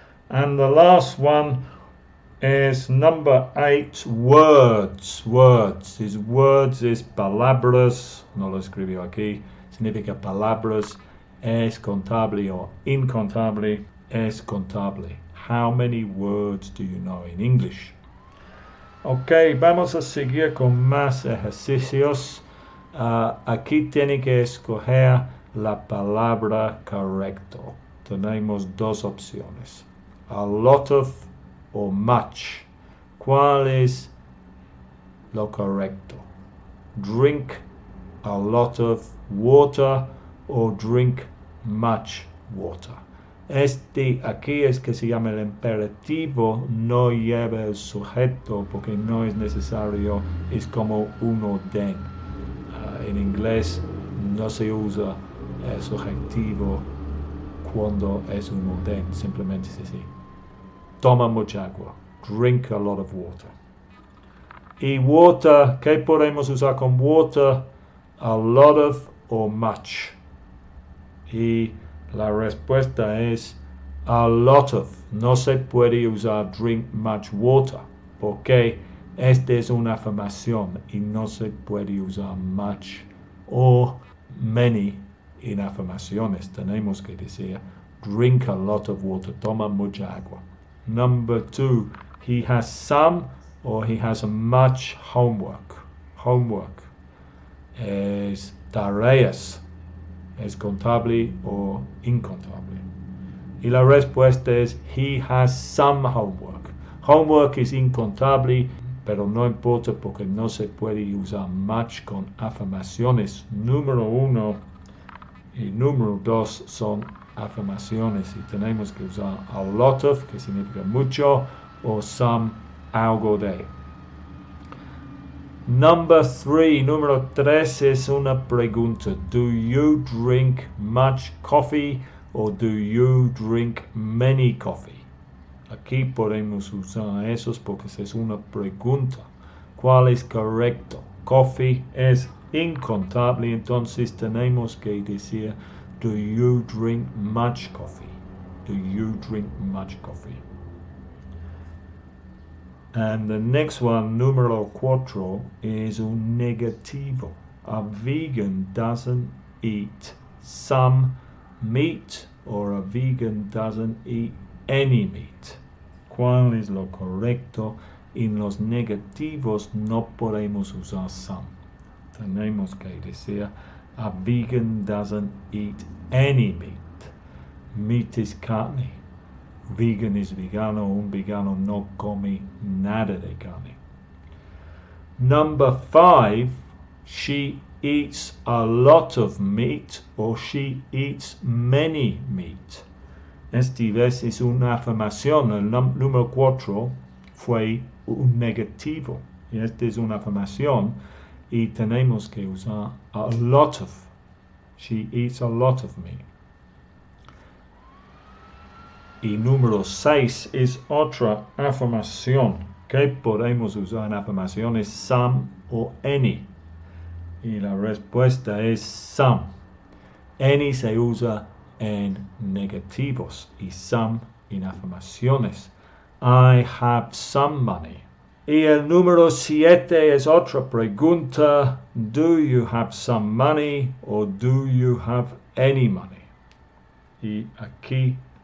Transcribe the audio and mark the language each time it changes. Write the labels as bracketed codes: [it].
[en] And the last one is number 8, words. [es] Words es palabras. No lo escribió aquí. Significa palabras. Es contable o incontable. Es contable. [en] How many words do you know in English? [es] Ok, vamos a seguir con más ejercicios. Aquí tiene que escoger la palabra correcto. Tenemos 2 opciones. A lot of o much. ¿Cuál es lo correcto? [en] Drink a lot of water o drink much water. [es] Este aquí es que se llama el imperativo, no lleva el sujeto porque no es necesario, es como un orden. En inglés no se usa el subjetivo cuando es un orden, simplemente es así. Toma mucha agua. [en] Drink a lot of water. [es] Y water, ¿qué podemos usar con water? A lot of o much. Y la respuesta es a lot of. No se puede usar [en] drink much water [es] porque esta es una afirmación y no se puede usar much o many en afirmaciones. Tenemos que decir [en] drink a lot of water. [es] Toma mucha agua. [en] Number 2, he has some or he has much homework. [es] Homework es tareas. ¿Es contable o incontable? Y la respuesta es [en] he has some homework. [es] Homework es incontable, pero no importa porque no se puede usar much con afirmaciones. Número 1 y número 2 son afirmaciones y tenemos que usar a lot of, que significa mucho, o some, algo de. Número 3 es una pregunta. [en] Do you drink much coffee or do you drink many coffee? [es] Aquí podemos usar esos porque es una pregunta. ¿Cuál es correcto? Coffee es incontable, entonces tenemos que decir [en] do you drink much coffee? Do you drink much coffee? And the next one, número 4, is [es] un negativo. [en] A vegan doesn't eat some meat or a vegan doesn't eat any meat. [es] ¿Cuál es lo correcto? En los negativos no podemos usar some. Tenemos que decir [en] a vegan doesn't eat any meat. [es] Meat es carne. Vegan es vegano. Un vegano no come nada de carne. [en] Number 5, she eats a lot of meat or she eats many meat. [es] Esta vez es una afirmación. El número 4 fue un negativo. Y esta es una afirmación. Y tenemos que usar a lot of. [en] She eats a lot of meat. [es] Y número 6 es otra afirmación. ¿Qué podemos usar en afirmaciones? Some o any. Y la respuesta es some. Any se usa en negativos y some en afirmaciones. [en] I have some money. [es] Y el número 7 es otra pregunta. [en] Do you have some money or do you have any money? [es] Y aquí